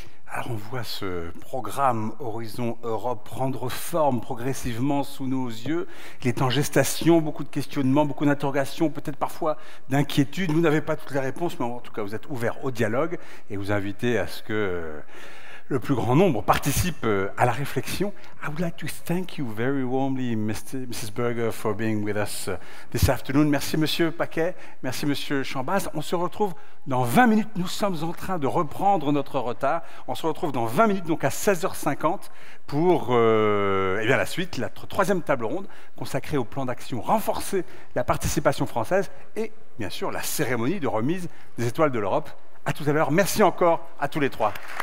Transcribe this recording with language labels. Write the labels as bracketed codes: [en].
[fr] Alors on voit ce programme Horizon Europe prendre forme progressivement sous nos yeux. Il est en gestation, beaucoup de questionnements, beaucoup d'interrogations, peut-être parfois d'inquiétudes. Vous n'avez pas toutes les réponses, mais en tout cas vous êtes ouverts au dialogue et vous invitez à ce que le plus grand nombre participe à la réflexion. [en] I would like to thank you very warmly, Mrs. Berger, for being with us this afternoon. [fr] Merci Monsieur Paquet, merci Monsieur Chambaz. On se retrouve dans 20 minutes. Nous sommes en train de reprendre notre retard. On se retrouve dans 20 minutes, donc à 16h50, pour la suite, la troisième table ronde consacrée au plan d'action renforcer la participation française et bien sûr la cérémonie de remise des étoiles de l'Europe. À tout à l'heure. Merci encore à tous les trois.